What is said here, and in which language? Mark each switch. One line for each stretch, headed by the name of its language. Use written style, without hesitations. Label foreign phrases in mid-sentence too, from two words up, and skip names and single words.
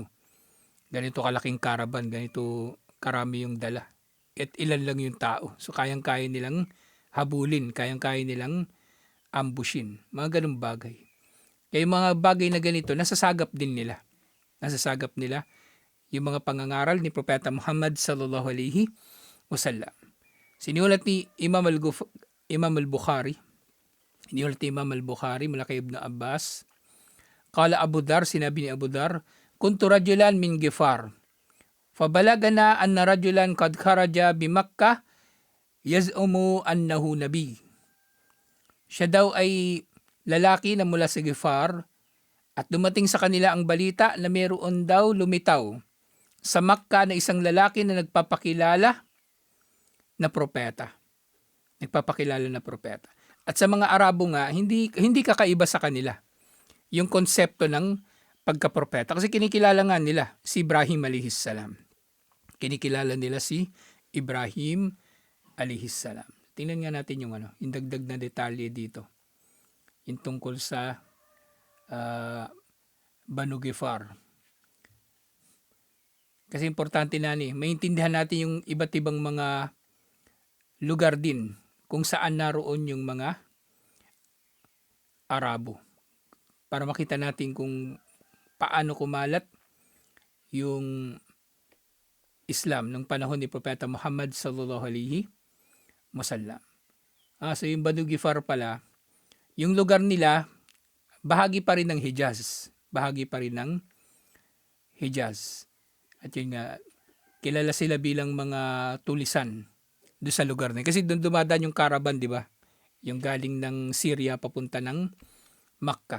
Filipino: Ganito kalaking caravan, ganito karami yung dala. At ilan lang yung tao. So kayang-kaya nilang habulin, kayang-kaya nilang ambushin. Mga ganung bagay. Kaya yung mga bagay na ganito, nasasagap din nila. Nasasagap nila yung mga pangangaral ni Propeta Muhammad
Arabic: صلى الله عليه وسلم.
Filipino: Sinulat ni Imam al-Bukhari. Sinulat ni Imam al-Bukhari mula kay Ibn Abbas.
Arabic: قال أبو ذر,
Filipino: sinabi ni Abu Dhar,
Arabic: كنت رجلا من غفار. فبلغنا أن رجلا قد خرج بمكة يزعم أنه نبي.
Filipino: Siya daw ay lalaki na mula sa Ghifar at dumating sa kanila ang balita na mayroon daw lumitaw sa Makkah na isang lalaki na nagpapakilala na propeta. Nagpapakilala na propeta. At sa mga Arabo nga, hindi kakaiba sa kanila yung konsepto ng pagkapropeta. Kasi kinikilala nga nila si Ibrahim
Arabic: عليه السلام.
Filipino: Kinikilala nila si Ibrahim
Arabic: عليه السلام.
Filipino: Tingnan nga natin yung dagdag na detalye dito. Yung tungkol sa Banu Ghifar. Kasi importante na maintindihan natin yung iba't ibang mga lugar din kung saan naroon yung mga Arabo. Para makita natin kung paano kumalat yung Islam ng panahon ni Propeta Muhammad
Arabic: صلى الله عليه وسلم.
Filipino: So yung Banu Ghifar pala, yung lugar nila, bahagi pa rin ng Hijaz. Bahagi pa rin ng Hijaz. At yun nga, kilala sila bilang mga tulisan doon sa lugar na. Kasi doon dumadaan yung caravan, di ba? Yung galing ng Syria papunta ng Makkah.